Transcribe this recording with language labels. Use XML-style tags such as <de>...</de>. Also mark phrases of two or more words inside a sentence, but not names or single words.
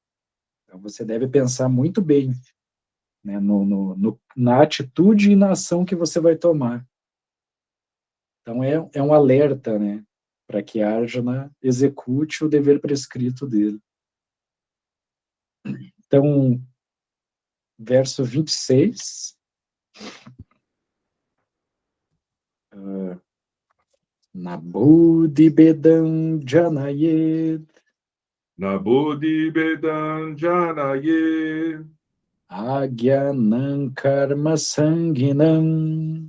<pt>Então, você deve pensar muito bem, né, na atitude e na ação que você vai tomar. Então, é um alerta, né, para que Arjuna execute o dever prescrito dele. Então, verso 26.</pt> <sa>Nabudhi bedam janayed Nabodhi Bedan Janaye agyanam karma sanginam</sa>